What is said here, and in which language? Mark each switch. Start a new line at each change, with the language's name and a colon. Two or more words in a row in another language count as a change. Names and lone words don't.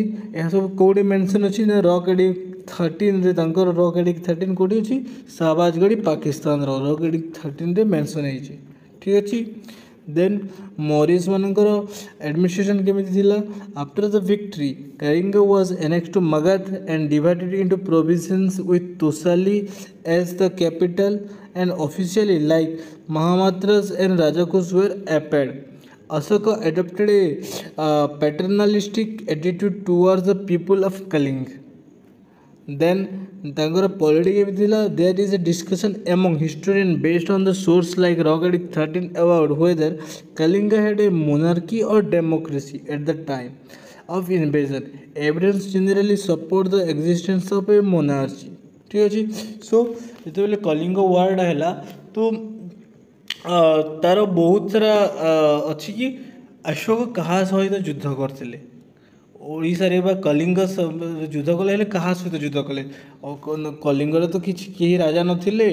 Odia: ଏହା ସବୁ କେଉଁଠି ମେନସନ୍ ଅଛି ନା
English: rock edict
Odia: 13ରେ, ତାଙ୍କର
English: rock edict
Odia: 13 କେଉଁଠି ଅଛି, ଶାହବାଜଗଡ଼ି ପାକିସ୍ତାନର
English: rock edict
Odia: 13ରେ ମେନସନ୍ ହେଇଛି, ଠିକ୍ ଅଛି। ଦେନ୍ ମରିସ୍ ମାନଙ୍କର ଆଡମିନିଷ୍ଟ୍ରେସନ୍ କେମିତି ଥିଲା?
English: After the victory Kalinga was annexed to Magadh and divided into provinces with Tosali as the capital, and officially like Mahamatras and Rajakush were appeared. Ashoka adopted a paternalistic attitude towards the people of Kaling.
Odia: Then ତାଙ୍କର ପଲିଟିକ୍ କେମିତି ଥିଲା?
English: There is a discussion among historians based on the source like Rock Edict 13 about whether Kalinga had a monarchy or democracy at the time of invasion. Evidence generally support the existence of a monarchy,
Odia: ଠିକ୍ ଅଛି। ସୋ ଯେତେବେଳେ କଳିଙ୍ଗ ୱାର୍ଟା ହେଲା ତ ତାର ବହୁତ ସାରା ଅଛି କି ଅଶୋକ କାହା ସହିତ ଯୁଦ୍ଧ କରିଥିଲେ। ଓଡ଼ିଶାରେ ବା କଳିଙ୍ଗ ଯୁଦ୍ଧ କଲେ, ହେଲେ କାହା ସହିତ ଯୁଦ୍ଧ କଲେ? କଳିଙ୍ଗରେ ତ କେହି ରାଜା ନଥିଲେ।